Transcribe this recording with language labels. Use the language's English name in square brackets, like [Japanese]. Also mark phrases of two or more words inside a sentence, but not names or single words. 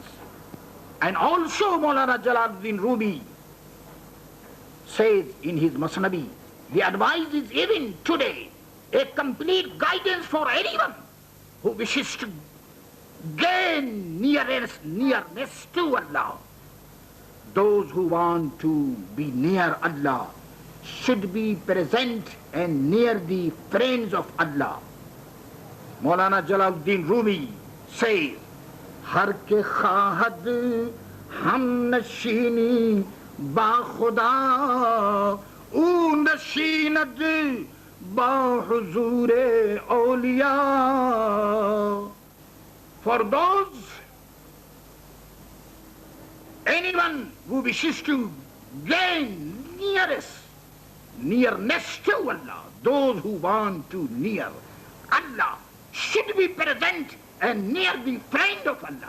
[English] And also Maulana Jalaluddin Rumi says in his Masnavi, the advice is even today a complete guidance for anyone who wishes to gain nearness to Allah. Those who want to be near Allah should be present and near the friends of Allah. Maulana Jalaluddin Rumi says, [Persian] هر که خواهد هم نشینی با خدا او نشیند با حضور اولیا. [English] For those, anyone who wishes to gain nearness to Allah, those who want to near Allah should be present and near the friend of Allah.